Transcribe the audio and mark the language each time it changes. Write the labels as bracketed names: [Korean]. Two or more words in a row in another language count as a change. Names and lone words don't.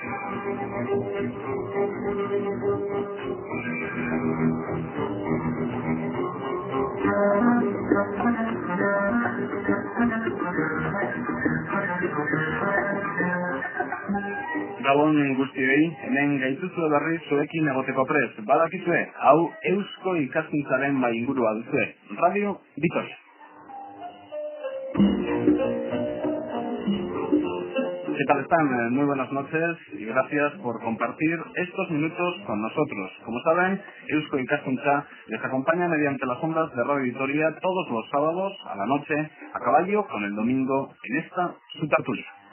[Basque] Gabon guztiei, hemen gaituzue berri zuekin egoteko prest. Badakizue, hau Eusko Ikaskuntzaren ingurua duzue. [Spanish] Radio Vitoria. ¿Qué tal están? Muy buenas noches y gracias por compartir estos minutos con nosotros. Como saben, Eusko Ikaskuntza les acompaña mediante las ondas de Radio Vitoria todos los sábados a la noche, a caballo con el domingo en esta su tertulia.